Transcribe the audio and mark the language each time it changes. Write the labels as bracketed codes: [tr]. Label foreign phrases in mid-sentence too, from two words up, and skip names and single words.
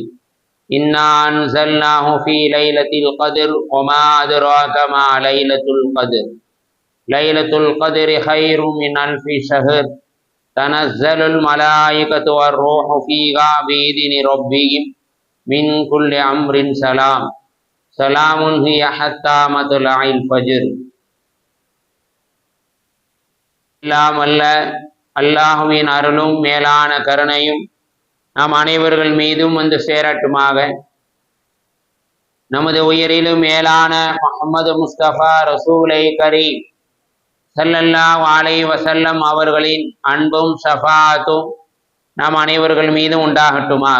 [ar] إنا أنزلناه في ليلة القدر وما أدراك ما ليلة القدر. ليلة القدر خير من ألف شهر. تنزل الملائكة والروح فيها بإذن ربهم من كل أمر سلام. سلام هي حتى مطلع الفجر. [ta] எல்லாம் அல்ல அல்லாஹுவின் அருளும் மேலான கருணையும் நாம் அனைவர்கள் மீதும் வந்து சேரட்டுமாக. நமது உயிரிலும் மேலான முஹம்மது முஸ்தபா ரசூலை கரீம் [ar] صلى الله عليه وسلم [ta] அவர்களின் அன்பும் ஷஃபாஅத்தும் நாம் அனைவர்கள் மீதும் உண்டாகட்டுமாக.